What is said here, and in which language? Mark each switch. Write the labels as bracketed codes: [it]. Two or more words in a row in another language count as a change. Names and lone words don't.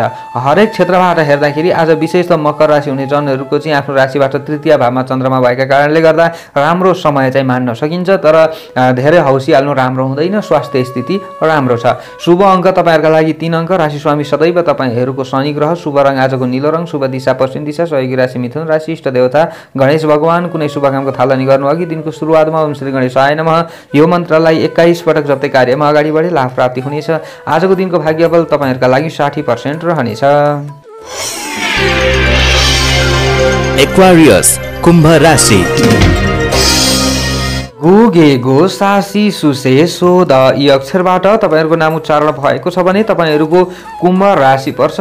[ne] हरेक क्षेत्रबाट हेर्दाखेरि आज विशेष त मकर राशि हुने जनहरूको चाहिँ आफ्नो राशिबाट तृतीय भावमा चन्द्रमा भएका कारणले गर्दा राम्रो समय चाहिँ मान्न सकिन्छ, तर धेरै हौसिहाल्नु राम्रो हुँदैन। स्वास्थ्य स्थिति राम्रो छ। शुभ अङ्क तपाईँहरूका लागि 3 अङ्क। राशि स्वामी सदैव तपाईँहरूको शनि ग्रह। शुभ रङ आजको नीलो रङ। शुभ दिशा पश्चिम दिशा। सहयोगी राशि मिथुन राशि। इष्ट देवता गणेश भगवान। कुनै शुभ कामको थालनी गर्नु अघि दिनको सुरुवातमा [sa] ओम श्री गणेशाय नमः [ne] यो मन्त्रलाई 21 पटक जप्दै कार्यमा अगाडि बढे लाभ प्राप्ति हुनेछ। आजको दिनको भाग्यबल तपाईँहरूका लागि 60% रहनेछ। एक्वारियस कुम्भ राशि। गुगे गो सासी सुसे सोध यी अक्षरबाट तपाईँहरूको नाम उच्चारण भएको छ भने तपाईँहरूको कुम्भ राशि पर्छ।